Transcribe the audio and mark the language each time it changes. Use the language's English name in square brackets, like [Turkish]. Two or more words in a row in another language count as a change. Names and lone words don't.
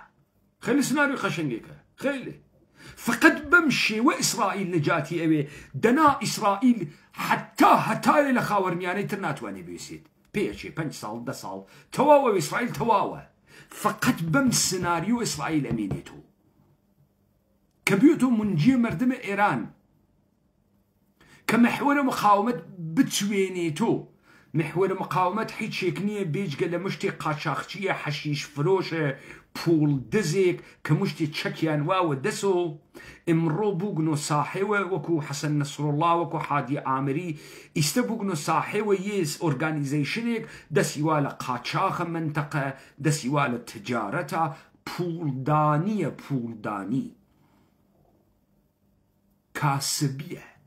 [Southern Kurdish] خیلی سناریۆ قەشەنگێکە خیلی فقط بەم شێوە ئیسرائیل نەجاتی ئەوێ دەنا ئیسرائیل هەتایە لە خاوەرمیانەی تر ناتوانێ بوێسێت پێچێ 5 ساڵ 10 ساڵ تەواوە ئیسرائیل تەواوە فقط بەم سناریۆ ئیسرائیل ئەمێنێتەوە کە بێتۆ منجیە مردمە ئێران کە محوەرە مقاومەت بتوێنێتۆ. [Persian] محور مقاومت [Southern Kurdish] هیچێک نییە بێجگە لە مشتی قاچاقچیە حەشیش فرۆشە پوڵ دزێک کە مشتی چەکیان واوە دەسۆ ئمڕۆ بووگنۆ ساحێوە وەکو حەسەن نەسڕوڵڵا وەکو حادی ئامری ئیستە بووگنۆ ساحێوە یەس ئۆرگانیزەیشنێک دەسیوا لە قاچاقە منتەقە دەسیوا لە تجارەتە پوڵدانیە پوڵدانی کاسبیە.